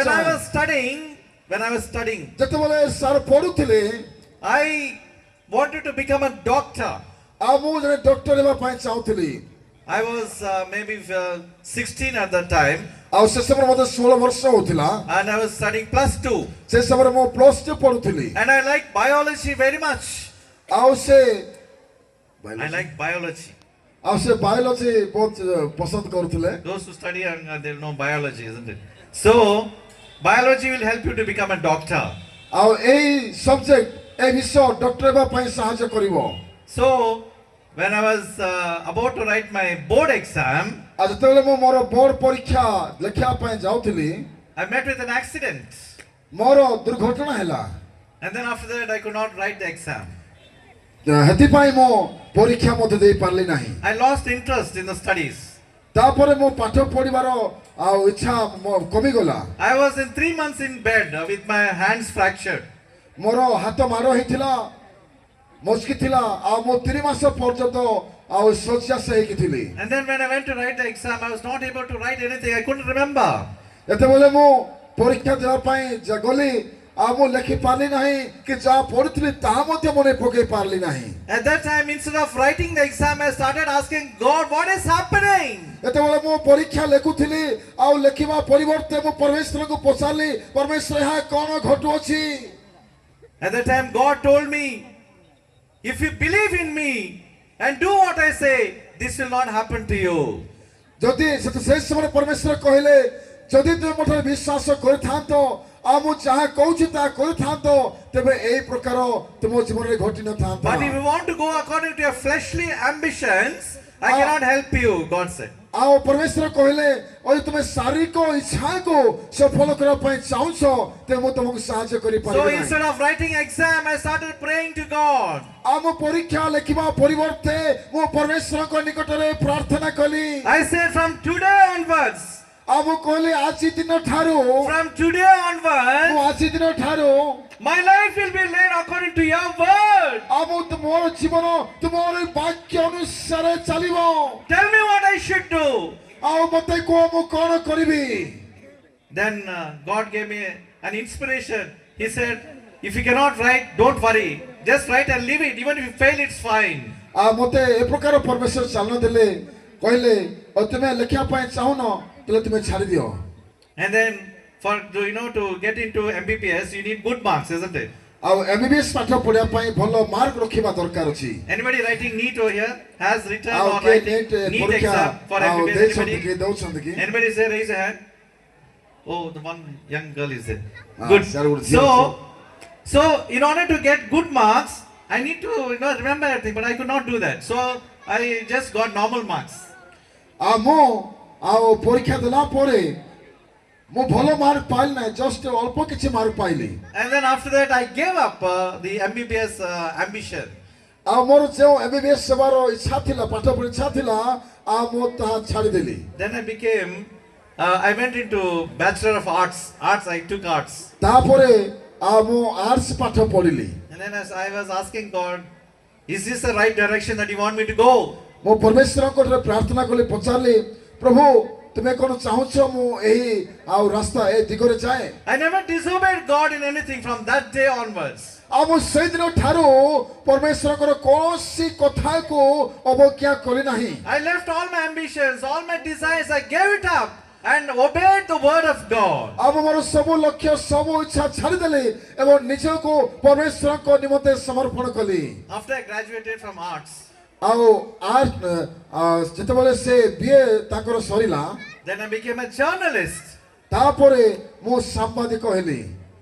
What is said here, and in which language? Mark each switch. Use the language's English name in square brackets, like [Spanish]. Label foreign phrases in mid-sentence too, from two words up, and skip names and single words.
[English] When I [Odia] ଚାହେଁ [English] was studying, [Odia] ଯେତେବେଳେ ସାର୍ ପଢୁଥିଲେ [English] I wanted to become a doctor. [Odia] ଆଉ ମୁଁ ଜଣେ ଡକ୍ଟର ହେବା ପାଇଁ ଚାହୁଁଥିଲି [English] I was maybe 16 at that time, [Odia] ଆଉ ସେ ସମୟରେ ମୋତେ 16 ବର୍ଷ ହଉଥିଲା [English] and I was studying +2. [Odia] ସେ ସମୟରେ ମୁଁ +2 ପଢୁଥିଲି [English] And I like biology very much. [Odia] ଆଉ ସେ [English] I like biology. [Odia] ଆଉ ସେ ବାୟୋଲୋଜି ବହୁତ ପସନ୍ଦ କରୁଥିଲେ [English] Those who study and they'll know biology, isn't it? So, biology will help you to become a doctor. [Odia] ଆଉ ଏଇ ସବଜେକ୍ଟ এই ବିଷୟ ଡକ୍ଟର ହେବା ପାଇଁ ସାହାଯ୍ୟ କରିବ [English] So, when I was about to write my board exam, [Odia] ଆଉ ଯେତେବେଳେ ମୁଁ ମୋର ବୋର୍ଡ ପରୀକ୍ଷା ଲେଖିବା ପାଇଁ ଯାଉଥିଲି [English] I met with an accident. [Odia] ମୋର ଦୁର୍ଘଟଣା ହେଲା [English] And then after that, I could not write the exam. [Odia] ସେଥିପାଇଁ ମୁଁ ପରୀକ୍ଷା ମଧ୍ୟ ଦେଇପାରିଲି ନାହିଁ [English] I lost interest in the studies. [Odia] ତାପରେ ମୁଁ ପାଠ ପଢିବାର ଆଉ ଇଚ୍ଛା କମିଗଲା [English] I was in 3 months in bed with my hands fractured. [Odia] ମୋର ହାତ ମାଡ଼ ହେଇଥିଲା ମସ୍କି ଥିଲା ଆଉ ମୁଁ 3 ମାସ ପର୍ଯ୍ୟନ୍ତ ଆଉ ଶଯ୍ୟାଶାୟୀ ହେଇକି ଥିଲି [English] And then when I went to write the exam, I was not able to write anything. I couldn't remember. [Odia] ଯେତେବେଳେ ମୁଁ ପରୀକ୍ଷା ଦେବା ପାଇଁ ଗଲି ଆଉ ମୁଁ ଲେଖି ପାରିଲି ନାହିଁ କି ଯାହା ପଢିଥିଲି ତାହା ମଧ୍ୟ ମନେ ପକେଇ ପାରିଲି ନାହିଁ [English] At that time, instead of writing the exam, I started asking God, what is happening? [Odia] ଯେତେବେଳେ ମୁଁ ପରୀକ୍ଷା ଲେଖୁଥିଲି ଆଉ ଲେଖିବା ପରିବର୍ତ୍ତେ ମୁଁ ପରମେଶ୍ୱରଙ୍କୁ ପଚାରିଲି ପରମେଶ୍ୱର ଏହା କଣ ଘଟୁଅଛି [English] At that time, God told me, if you believe in me and do what I say, this will not happen to you. [Odia] ଯଦି ସେ ସମୟରେ ପରମେଶ୍ୱର କହିଲେ ଯଦି ତୁମେ ମୋ ଠାରେ ବିଶ୍ୱାସ କରିଥାନ୍ତ ଆଉ ମୁଁ ଯାହା କହୁଛି ତାହା କରିଥାନ୍ତ ତେବେ ଏହି ପ୍ରକାର ତୁମ ଜୀବନରେ ଘଟି ନଥାନ୍ତା [English] But if you want to go according to your fleshly ambitions, I cannot help you, God said. [Odia] ଆଉ ପରମେଶ୍ୱର କହିଲେ ଯଦି ତୁମେ ଶାରୀରିକ ଇଚ୍ଛାକୁ ସଫଳ କରିବା ପାଇଁ ଚାହୁଁଛ ତେବେ ମୁଁ ତୁମକୁ ସାହାଯ୍ୟ [English] So [Odia] କରିପାରିବି ନାହିଁ [English] instead of writing exam, I started praying to God. [Odia] ଆଉ ମୁଁ ପରୀକ୍ଷା ଲେଖିବା ପରିବର୍ତ୍ତେ ମୁଁ ପରମେଶ୍ୱରଙ୍କ ନିକଟରେ ପ୍ରାର୍ଥନା କଲି [English] I said from today onwards, [Odia] ଆଉ ମୁଁ କହିଲି ଆଜି ଦିନ ଠାରୁ [English] from today onwards, [Odia] ମୁଁ ଆଜି ଦିନ ଠାରୁ [English] my life will be led according to your word. [Odia] ଆଉ ମୁଁ ତୁମର ଜୀବନ ତୁମର ବାକ୍ୟ ଅନୁସାରେ ଚାଲିବ [English] Tell me what I should do. [Odia] ଆଉ ମତେ କୁହ ମୁଁ କଣ କରିବି [English] Then God gave me an inspiration. He said, if you cannot write, don't worry. Just write and leave it. Even if you fail, it's fine. [Odia] ଆଉ ମତେ ଏ ପ୍ରକାର ପରମେଶ୍ୱର ଚାଲନ ଦେଲେ କହିଲେ ଆଉ ତୁମେ ଲେଖିବା ପାଇଁ ଚାହୁଁନ ତାହେଲେ ତୁମେ ଛାଡି ଦିଅ [English] And then to get into MBBS, you need good marks, isn't it? [Odia] ଆଉ MBBS ପାଠ ପଢିବା ପାଇଁ ଭଲ ମାର୍କ ରଖିବା ଦରକାର ଅଛି [English] Anybody writing NEET over here has written [Odia] ଆଉ [English] or [Odia] କିଏ [English] writing NEET [Odia] ପରୀକ୍ଷା [English] exam for [Odia] ଆଉ [English] MBBS? [Odia] ଦେଇଛନ୍ତି [English] Anybody? [Odia] କି ଦଉଛନ୍ତି କି [English] Anybody say raise a hand? Oh, the one young girl is there. Ah, Good. sir, would zero, So in order to get good marks, I need to remember everything, but I could not do that. So I just got normal marks. [Odia] ଆଉ ମୁଁ ଆଉ ପରୀକ୍ଷା ଦେଲା ପରେ ମୁଁ ଭଲ ମାର୍କ ପାଇଲି ନାହିଁ ଜଷ୍ଟ ଅଳ୍ପ କିଛି ମାର୍କ ପାଇଲି [English] And then after that, I gave up the MBBS ambition. [Odia] ଆଉ ମୋର ଯେଉଁ MBBS ସେବାର ଇଚ୍ଛା ଥିଲା ପାଠ ପଢି ଇଚ୍ଛା ଥିଲା ଆଉ ମୁଁ ତାହା ଛାଡ଼ିଦେଲି [English] Then I went into Bachelor of Arts. I took arts. [Odia] ତାପରେ ଆଉ ମୁଁ ଆର୍ଟସ ପାଠ ପଢିଲି [English] And then as I was asking God, is this the right direction that you want me to go? [Odia] ମୁଁ ପରମେଶ୍ୱରଙ୍କ ଠାରେ ପ୍ରାର୍ଥନା କଲି ପଚାରିଲି ପ୍ରଭୁ ତୁମେ କଣ ଚାହୁଁଛ ମୁଁ ଏହି ଆଉ ରାସ୍ତା ଏ ଦିଗରେ ଯାଏ [English] I never disobeyed God in anything from that day onwards. [Odia] ଆଉ ମୁଁ ସେଇଦିନ ଠାରୁ ପରମେଶ୍ୱରଙ୍କର କୌଣସି କଥାକୁ ଅବଜ୍ଞା କଲି ନାହିଁ [English] I left all my ambitions, all my desires, I gave it up and obeyed the word of God. [Odia] ଆଉ ମୁଁ ମୋର ସବୁ ଲକ୍ଷ୍ୟ ସବୁ ଇଚ୍ଛା ଛାଡ଼ିଦେଲି ଏବଂ ନିଜକୁ ପରମେଶ୍ୱରଙ୍କ ନିମନ୍ତେ ସମର୍ପଣ କଲି [English] After I graduated from arts, [Odia] ଆଉ ଯେତେବେଳେ ସେ ବିଏ ତାଙ୍କର ସରିଲା [English] then I became a journalist. [Odia] ତାପରେ ମୁଁ ସାମ୍ବାଦିକ ହେଲି